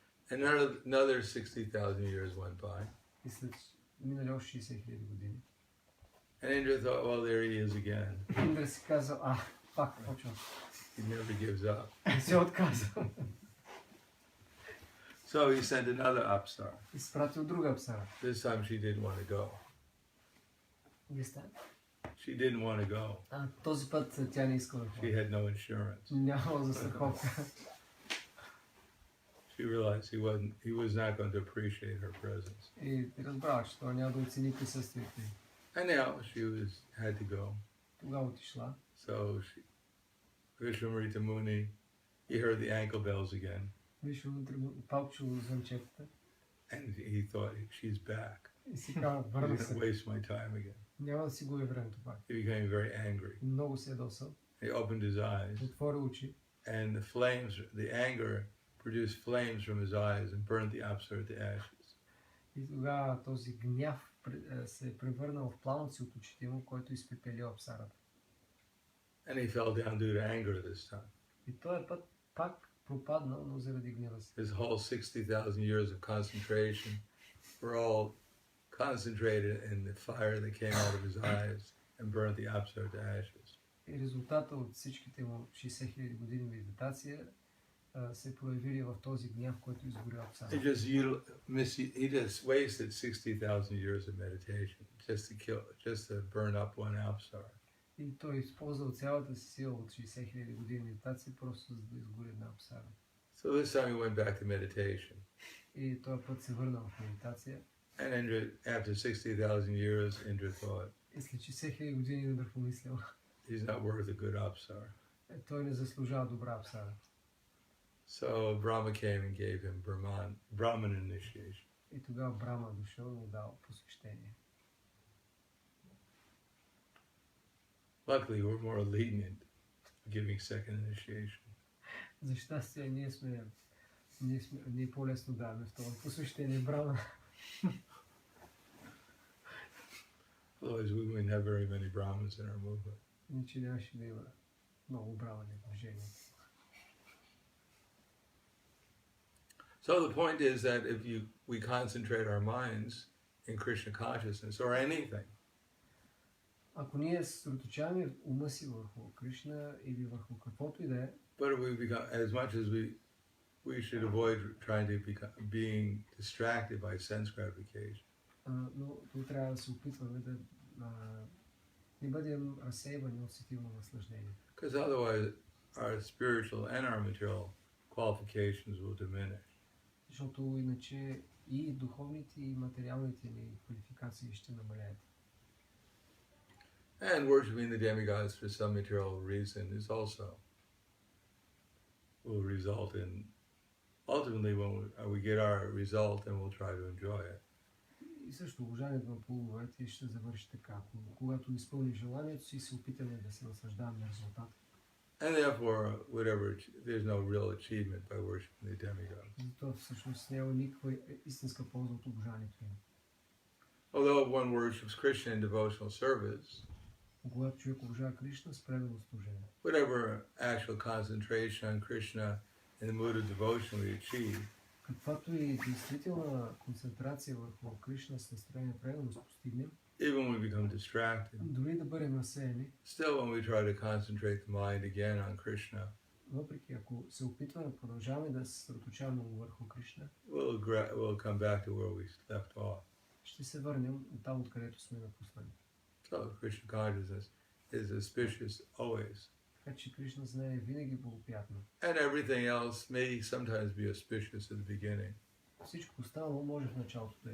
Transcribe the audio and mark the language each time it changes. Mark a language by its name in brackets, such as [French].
[English] And another 60,000 years went by. [Bulgarian] И след минали още 60,000 години. [English] And Indra thought, well, there he is again. [Bulgarian] Индра си казал, пак почвам. [English] He never gives up. [Bulgarian] И се отказал. [English] So he sent another Apsara. [Bulgarian] Изпратил друга апсара. [English] This time she didn't want to go. She didn't want to go. [Bulgarian] Този път тя не искала да [English] She [Bulgarian] ходи. [English] had no insurance. [Bulgarian] Нямала застраховка. [English] She realized he was not going to appreciate her presence. [Bulgarian] И разбрала, че той няма да оцени присъствието й. [English] And now she had to go. [Bulgarian] Тогава отишла. [English] So Vishwamrita Muni, he heard the ankle bells again. [Bulgarian] Палчо звънчетата. [English] And he thought, she's back. [Bulgarian] И си казва, [English] He's [Bulgarian] върна [English] going to [Bulgarian] се. [English] waste my time again. [Bulgarian] Няма да си губя времето пак. [English] He became very angry. [Bulgarian] Много се ядосал. [English] He opened his eyes. [Bulgarian] Отвори очи. [English] And the flames, the anger produced flames from his eyes and burned the apsara to ashes. [Bulgarian] И тогава този гняв се е превърнал в пламъци от очите му, който изпепели апсарата. [English] And he fell down due to anger this time. [Bulgarian] И този път пак пропаднал, но заради гнева си. [English] His whole 60,000 years of concentration were all concentrated in the fire that came out of his eyes and burned the apsara to ashes. [Bulgarian] И резултата от всичките му 60 000 години медитация се проявили в този гняв, който изгоря апсарата. [English] He just wasted 60,000 years of meditation just to burn up one apsara. [Bulgarian] И той използвал цялата си сила от 60 000 години медитация, просто за да изгори една апсара. [English] So this time he went back to meditation. [Bulgarian] И този път се върнал в медитация. [English] And Indra, after 60,000 years, Indra thought, [Bulgarian] И след 60 000 години Индра помислял, [English] he's not worth a good apsara. [Bulgarian] Той не заслужава добра апсара. [English] So Brahma came and gave him Brahman initiation. [Bulgarian] И тогава Брама дошъл и му дал посвещение. [English] Luckily, we're more lenient giving second initiation. [Bulgarian] За щастие, ние по-лесно даваме второ посвещение Брама. [English] Otherwise, we wouldn't have very many Brahmins in our movement. [Bulgarian] Иначе нямаше да има много брамани в движението. [English] So the point is that if we concentrate our minds in Krishna consciousness or anything, [Bulgarian] Ако ние съсредоточаваме ума си върху Кришна или върху каквото и да е, [English] but we become, as much as we should avoid trying to being distracted by sense gratification. [Bulgarian] но трябва да се опитваме да не бъдем разсейвани от сетивно наслаждение. [English] Because otherwise, our spiritual and our material qualifications will diminish. [Bulgarian] Защото иначе и духовните и материалните ни квалификации ще намалеят. [English] And worshipping the demigods for some material reason is also will result in, ultimately when we get our result, and we'll try to enjoy it. [Bulgarian] И също обожанието на полуговете ще завърши така. Когато изпълним желанието си, се опитаме да се наслаждаваме на резултата. [English] And therefore, there's no real achievement by worshiping the demigods. [Bulgarian] Затова всъщност няма никаква истинска полза от обожанието им. [English] Although one worships Krishna in devotional service, [Bulgarian] Когато човек обожава Кришна с предано служение, [English] whatever actual concentration on Krishna in the mood of devotion we achieve, [Bulgarian] каквато и действителна концентрация върху Кришна с настроение преданост постигнем, [English] even when we become distracted, [Bulgarian] дори да бъдем разсеяни, [English] still when we try to concentrate the mind again on Krishna, [Bulgarian] въпреки ако се опитваме, продължаваме да се съсредоточаваме върху Кришна, [English] we'll come back to where we left off. [Bulgarian] ще се върнем там, откъдето сме напуснали. [English] So Krishna consciousness is auspicious always. [Bulgarian] Така че Кришна знае винаги благоприятно. [English] And everything else may sometimes be auspicious at the beginning, [Bulgarian] Всичко останало може в началото да е